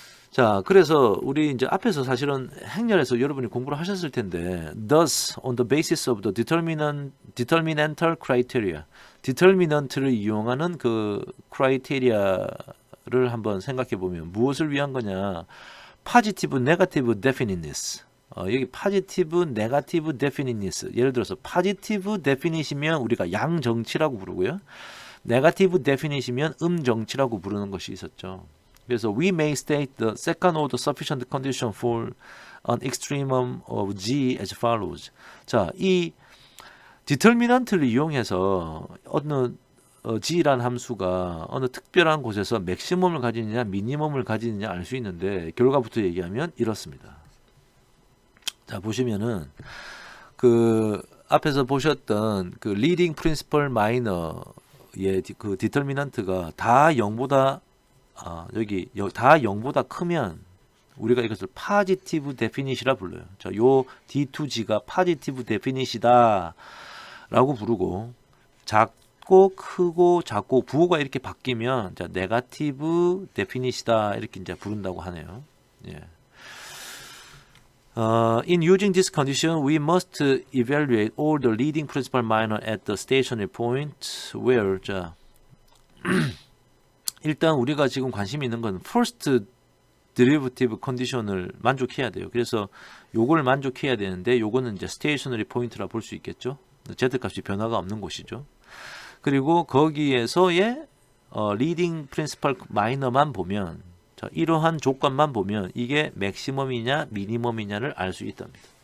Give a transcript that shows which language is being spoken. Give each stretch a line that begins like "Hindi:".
Korean: 자, 그래서 우리 이제 앞에서 사실은 행렬에서 여러분이 공부를 하셨을 텐데,
English: thus on the basis of the determinantal criteria,
Korean: 디터미넌트를 이용하는 그 크라이테리아를 한번 생각해 보면 무엇을 위한 거냐?
English: positive, negative definiteness. 여기 positive, negative definiteness.
Korean: 예를 들어서 positive definite이면 우리가 양정치라고 부르고요. negative definite이면 음정치라고 부르는 것이 있었죠. 그래서
English: we may state the second order sufficient condition for an extremum of G as follows.
Korean: 자, 이 determinant를 이용해서 어느 G라는 함수가 어느 특별한 곳에서 맥시멈을 가지느냐 미니멈을 가지느냐 알 수 있는데 결과부터 얘기하면 이렇습니다. 자, 보시면은 그 앞에서 보셨던 그 리딩 프린시펄 마이너의 그 디터미넌트가 다 0보다 여기 다 0보다 크면 우리가 이것을 파지티브 데피닛이라 불러요. 자, 요 D2G가 파지티브 데피닛이다 라고 부르고, 작고 크고 작고 부호가 이렇게 바뀌면 자, 네거티브 데피닛이다 이렇게 이제 부른다고 하네요. 예.
English: In using this condition, we must evaluate all the leading principal minor at the stationary point where,
Korean: 자, 일단 우리가 지금 관심 있는 건 first derivative condition을 만족해야 돼요. 그래서 요걸 만족해야 되는데 요거는 이제 stationary point라 볼 수 있겠죠. z값이 변화가 없는 곳이죠. 그리고 거기에서의 leading principal minor만 보면, 자, 이러한 조건만 보면 이게 맥시멈이냐 미니멈이냐를 알 수 있답니다.